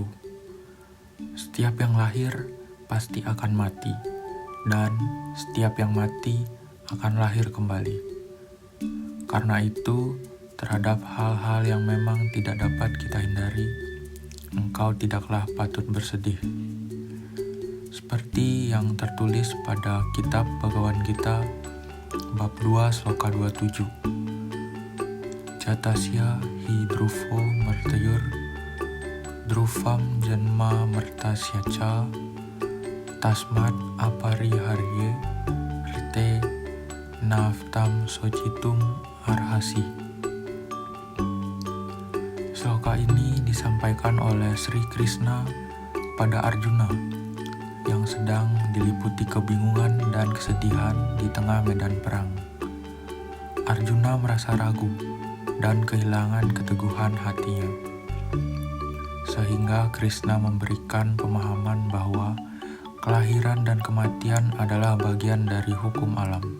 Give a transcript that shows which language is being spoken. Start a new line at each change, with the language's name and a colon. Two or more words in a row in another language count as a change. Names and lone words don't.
Indonesian: Setiap yang lahir pasti akan mati, dan setiap yang mati akan lahir kembali. Karena itu, terhadap hal-hal yang memang tidak dapat kita hindari, engkau tidaklah patut bersedih. Seperti yang tertulis pada kitab Bhagavad Gita, bab 2 sloka 27.
Sanskrit: जातस्य हि द्रुफो मर्तयुर्, द्रुफं जन्म मर्तस्य च, तस्मत् अपरिहार्ये, रिते नफ्तं सोजितुम् अर्हसि.
Indonesian: Sloka ini disampaikan oleh Sri Krishna pada Arjuna yang sedang diliputi kebingungan dan kesedihan di tengah medan perang. Arjuna merasa ragu dan kehilangan keteguhan hatinya, sehingga Krishna memberikan pemahaman bahwa kelahiran dan kematian adalah bagian dari hukum alam.